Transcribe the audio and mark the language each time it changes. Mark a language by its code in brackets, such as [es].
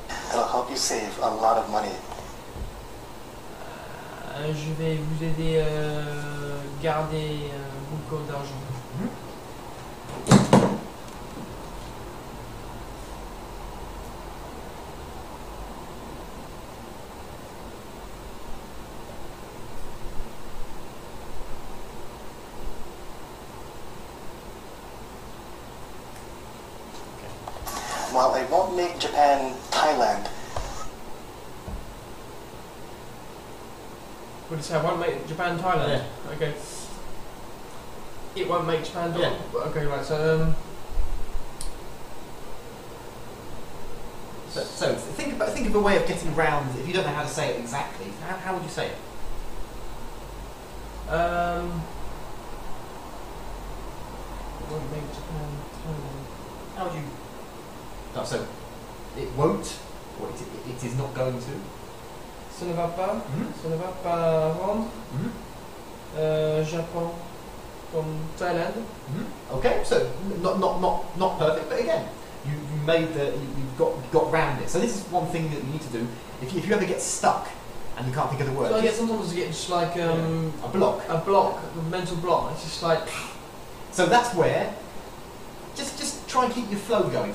[en] It'll help you save a lot of money. [fr] Je vais vous aider à garder beaucoup d'argent. [en] While I won't make Japan Thailand, What did you say? I won't make Japan Thailand? Yeah. Okay. It won't make Japan Thailand? Yeah. Okay, right, so So think of a way of getting around, if you don't know how to say it exactly, how would you say it? it won't make Japan Thailand. How would you... No, so, it won't, or it is not going to. [fr] Ça ne va pas, ça ne va pas rendre Japon comme Thailand. [en] Okay, so not perfect, but again, you made the you've got round it. So this is one thing that you need to do. If you ever get stuck and you can't think of the word, So I get sometimes I get just like a block. a mental block. It's just like So that's where just try and keep your flow going.